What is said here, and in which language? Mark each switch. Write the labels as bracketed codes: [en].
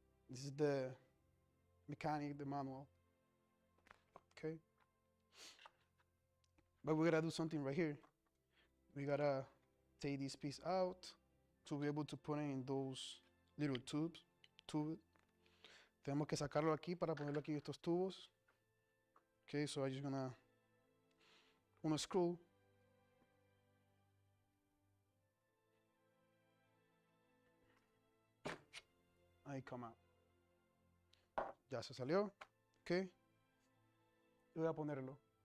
[en] This is the mechanic, the manual, okay? But we gotta do something right here. We gotta take this piece out to be able to put it in those little tubes. [es] Tenemos que sacarlo aquí para ponerlo aquí en estos tubos. [en] Okay, so I'm just gonna screw. [es] Ahí [en] come out. [es] Ya se salió. Okay. Y voy a ponerlo.